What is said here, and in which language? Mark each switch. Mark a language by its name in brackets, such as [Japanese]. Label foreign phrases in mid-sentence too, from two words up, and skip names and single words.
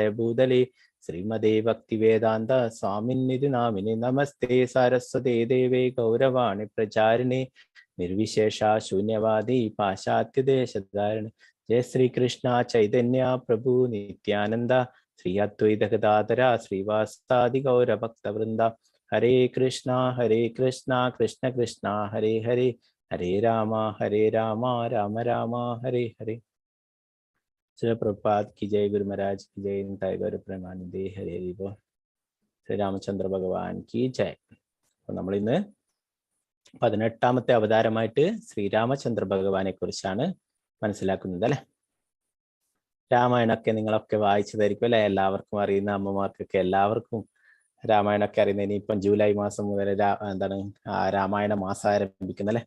[Sanskrit] ഭൂതലേ ശ്രീമദേ ഭക്തിവേദാന്ത സ്വാമിന്നിധി നാമിനി നമസ്തേ സരസ്വതേ ദേവേ ഗൗരവാണി പ്രചാരിണി നിർവിശേഷ ശൂന്യവാദി പാശ്ചാത്യദേശധാരണ ജയ ശ്രീകൃഷ്ണ ചൈതന്യ പ്രഭു നിത്യാനന്ദ ശ്രീ അദ്വൈത ഗദാധര ശ്രീവാസാദി ഗൗരഭക്തവൃന്ദ ഹരേ കൃഷ്ണ കൃഷ്ണ കൃഷ്ണ ഹരേ ഹരേ ഹരേ രാമ രാമ രാമ ഹരേ ഹരേ. [Hindi] श्री प्रभुपाद की जय, गुरु महाराज की जय, निताय गौर प्रेमानंदे हरे हरि बोल. ശ്രീ രാമചന്ദ്ര ഭഗവാൻ की जय. [Malayalam] അപ്പോൾ നമ്മൾ ഇന്ന് 18ാമത്തെ അവതാരമായിട്ട് ശ്രീരാമചന്ദ്ര ഭഗവാനെ കുറിച്ചാണ് മനസ്സിലാക്കുന്നത് അല്ലെ. രാമായണമൊക്കെ നിങ്ങളൊക്കെ വായിച്ചതായിരിക്കും അല്ലെ. എല്ലാവർക്കും അറിയുന്ന അമ്മമാർക്കൊക്കെ എല്ലാവർക്കും രാമായണമൊക്കെ അറിയുന്ന. ഇനിയിപ്പം ജൂലൈ മാസം മുതൽ രാമായണ മാസം ആരംഭിക്കുന്നത് അല്ലെ.